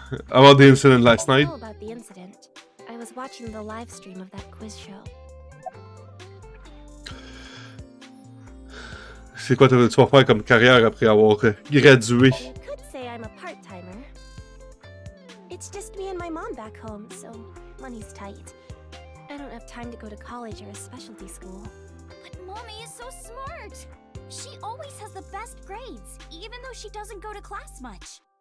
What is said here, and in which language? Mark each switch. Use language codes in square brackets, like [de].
[en] About the incident last night. I know about the incident. I was watching the live stream of that quiz show. [fr] C'est quoi tu vas faire comme carrière après avoir gradué? [en] You could say I'm a part-timer. It's just me and my mom back home, so money's tight. I don't have time to go to college or a specialty school. But Mommy is so smart. She always has the best grades, even though she doesn't go to class much.